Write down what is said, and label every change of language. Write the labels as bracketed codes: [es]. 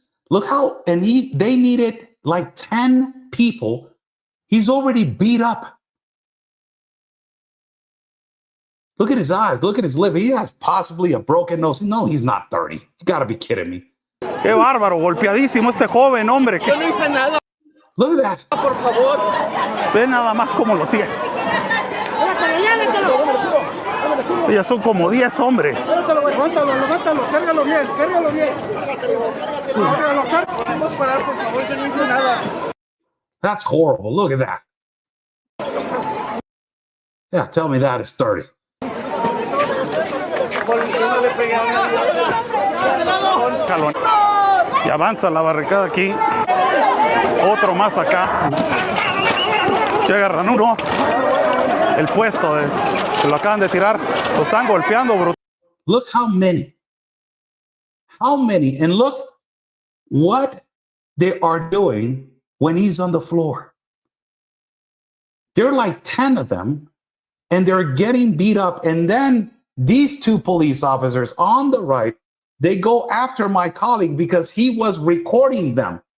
[en] Look how, and they needed like 10 people. He's already beat up. Look at his eyes. Look at his lip. He has possibly a broken nose. No, he's not 30. You gotta be kidding me. [es] Qué bárbaro, golpeadísimo este joven, hombre. Yo no hice nada, [en] Look at that. [es] por favor. Ve nada más cómo lo tiene. Ya son como 10, hombre. Levántalo, cárgalo bien. Podemos parar, por favor, yo no hice nada. [en] That's horrible. Look at that. Yeah, tell me that is 30. [es] Yo no le pegué a nadie. Jalón. Y avanza la barricada aquí. Otro más acá. Que agarran uno. El puesto se lo acaban de tirar. Lo están golpeando, brutal. [en] Look how many. How many. And look what they are doing when he's on the floor. There are like 10 of them, and they're getting beat up. And then these two police officers on the right, they go after my colleague because he was recording them.